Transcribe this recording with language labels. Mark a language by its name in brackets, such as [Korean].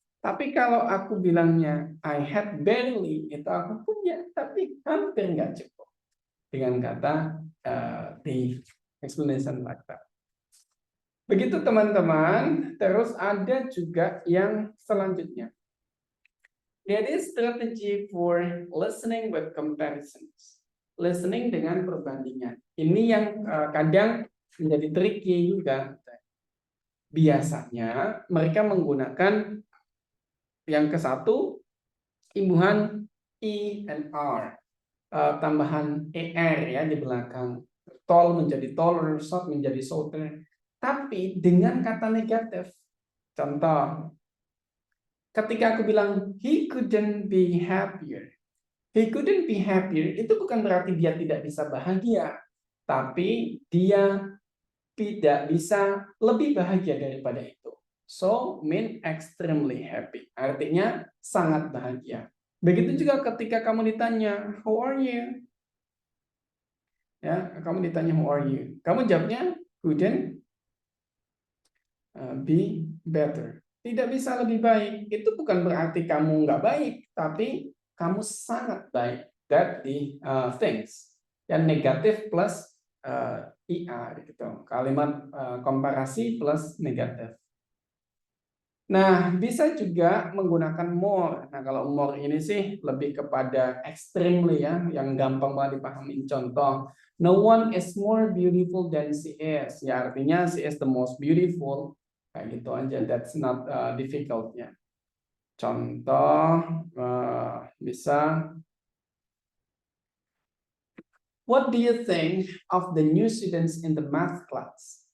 [Indonesian] Tapi kalau aku bilangnya [English] I had barely, [Indonesian] itu aku punya tapi hampir nggak cukup, dengan kata [English] the explanation like that. [Indonesian] Begitu teman-teman. Terus ada juga yang selanjutnya. [English] Jadi strategy for listening with comparisons. [Indonesian] Listening dengan perbandingan. Ini yang kadang menjadi tricky juga. Biasanya mereka menggunakan yang ke satu, imbuhan E and R. Tambahan ER ya di belakang. Tall menjadi taller, short menjadi shorter. Tapi dengan kata negatif. Contoh, ketika aku bilang [English] he couldn't be happier. He couldn't be happier [Indonesian] itu bukan berarti dia tidak bisa bahagia, tapi dia tidak bisa lebih bahagia daripada itu. [English] So mean extremely happy. [Indonesian] Artinya sangat bahagia. Begitu juga ketika kamu ditanya [English] how are you? [Indonesian] Ya, kamu ditanya [English] how are you? [Indonesian] Kamu jawabnya [English] couldn't be better. [Indonesian] Tidak bisa lebih baik. Itu bukan berarti kamu nggak baik, tapi kamu sangat baik. [English] That the things. [Indonesian] Yang negatif plus ER gitu. Kalimat komparasi plus negatif. Nah, bisa juga menggunakan more. Nah, kalau more ini sih lebih kepada extremely ya, yang gampang banget dipahami. [English] Contoh, no one is more beautiful than she is. [Indonesian] Ya, artinya [English] she is the most beautiful. [Indonesian] Kayak gitu aja, [English] that's not difficult ya. Contoh bisa, what do you think of the new students in the math class?